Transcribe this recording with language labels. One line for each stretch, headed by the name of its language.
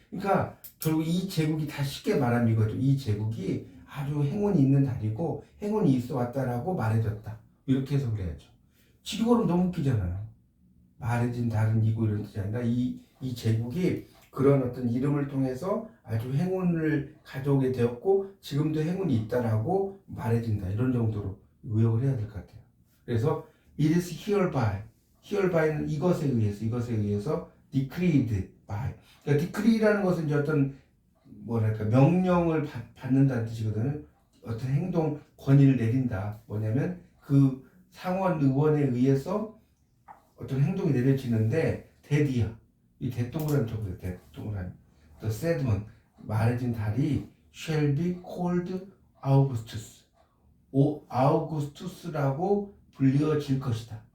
Korean: 그러니까 결국 이 제국이 다 쉽게 말하면 이거죠. 이 제국이 아주 행운이 있는 달이고 행운이 있어 왔다라고 말해졌다. 이렇게 해석을 해야죠. 직역으로 너무 웃기잖아요. 말해진 달은 이고 이런 뜻이 아니라 이 제국이 그런 어떤 이름을 통해서 아주 행운을 가져오게 되었고 지금도 행운이 있다라고 말해진다. 이런 정도로 의역을 해야 될 것 같아요. 그래서
English: it is hereby,는
Korean: 이것에 의해서
English: decreed by.
Korean: 그러니까 decree라는 것은 이제 어떤 뭐랄까 명령을 받는다는 뜻이거든요. 어떤 행동 권위를 내린다. 뭐냐면 그 상원 의원에 의해서 어떤 행동이 내려지는데 대디야. 이 대동그라미 적어요. 대동그라미.
English: The said month
Korean: 말해진 달이
English: shall be called Augustus.
Korean: 아우구스투스라고 불려질 것이다.